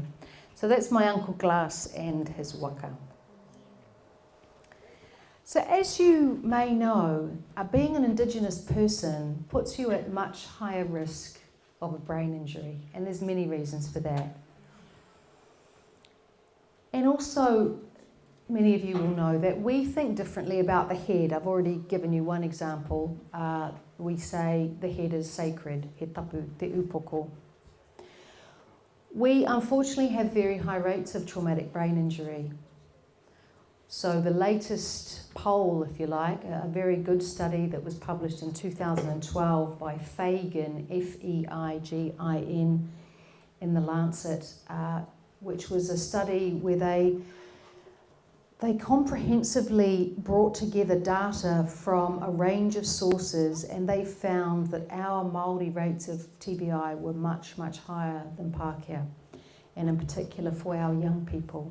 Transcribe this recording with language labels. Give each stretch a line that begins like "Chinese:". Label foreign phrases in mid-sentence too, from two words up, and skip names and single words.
English: So that's my Uncle Glass and his waka. So as you may know, being an Indigenous person puts you at much higher risk of a brain injury, and there's many reasons for that. And also, many of you will know that we think differently about the head. I've already given you one example. We say the head is sacred,
Māori: he tapu, te upoko.
English: We unfortunately have very high rates of traumatic brain injury. So the latest poll, if you like, a very good study that was published in 2012 by Feigin, Feigin, in the Lancet, which was a study where they comprehensively brought together data from a range of sources, and they found that our Māori rates of TBI were much, much higher than Pākehā, and in particular for our young people.